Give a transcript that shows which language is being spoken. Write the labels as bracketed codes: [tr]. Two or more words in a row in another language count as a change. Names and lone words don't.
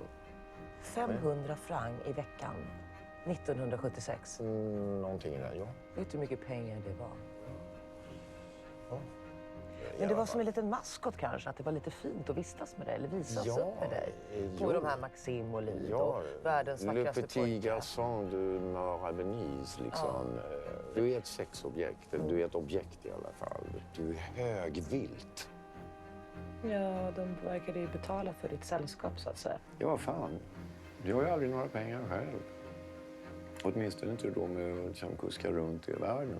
[sv] 500 franc i veckan 1976. Någonting där, ja. Vet du hur mycket pengar det var? Ja. Men det var som en liten maskot kanske, att det var lite fint att vistas med dig eller visas upp med dig. På de här Maxim och Lido, och världens vackraste pojkar. [fr] Le petit garçon du Mort à Venise, [sv] liksom. Du är ett sexobjekt, du är ett objekt i alla fall. Du är högvilt. Ja, de verkade ju betala för ditt sällskap så att säga. Ja, fan. Jag har ju aldrig några pengar själv. Åtminstone inte då med att kuska runt i världen.